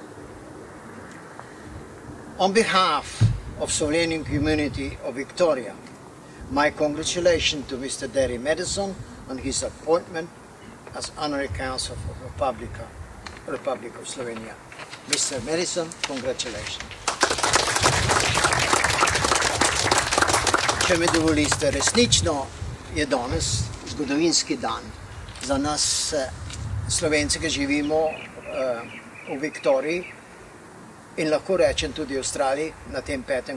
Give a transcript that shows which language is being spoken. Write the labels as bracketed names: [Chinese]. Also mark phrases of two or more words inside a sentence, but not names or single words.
[English] On behalf of Slovenian community of Victoria, my congratulations to Mr. Derry Maddison on his appointment as Honorary Consul for the Republic of Slovenia. Mr. Maddison, congratulations. [Slovenian] Če me dovolite, resnično je danes zgodovinski dan za nas Slovence, ki živimo v Viktoriji in lahko rečem tudi v Avstraliji na tem 5.